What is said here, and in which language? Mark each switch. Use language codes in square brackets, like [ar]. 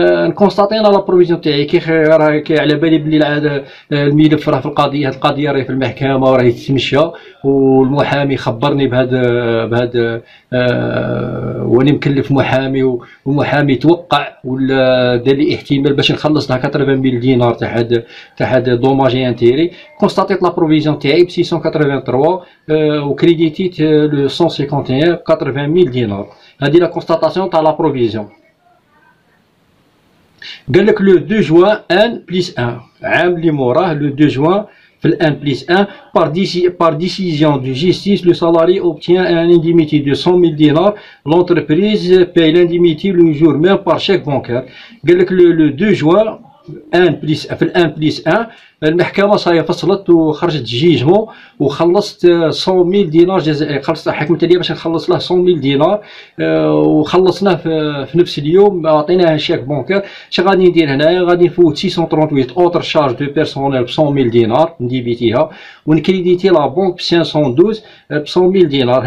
[ar] نكونستاتي انا لا بروفيزيون تاعي كي على بالي بلي العاد الملف راه في القضيه، هاد القضيه راهي في المحكمه وراهي تتمشى، والمحامي خبرني بهذا واني مكلف محامي، والمحامي توقع ولا دار لي احتمال باش نخلص لها 80,000 دينار تاع هاد دوماج انتيري. كونستاتيت لا بروفيزيون تاعي ب 683 وكريديتيت لو 151 80,000 دينار. هذه لا كونستاتاسيون تاع لا بروفيزيون. قال لك لو 2 جوان 1+1 عام اللي موراه لو 2 جوان في ال 1+1 [fr] par décision de justice le salarié obtient un indemnité de 100,000 dinars, l'entreprise paye l'indemnité le jour même par chèque bancaire. [ar] قال لك لو 2 جوان ان بليس في الان بليس ان المحكمه صايا فصلت وخرجت جيجمون وخلصت 100,000 دينار جزائري. خلصت حكمت عليا باش نخلص له 100,000 دينار وخلصناه في نفس اليوم. عطيناه شيك بونكير. اش غادي ندير هنايا؟ غادي نفوت 638 اوتر شارج دو بيرسونيل ب 100,000 دينار نديبيتيها ونكريديتي لا بونك ب 512 ب 100,000 دينار.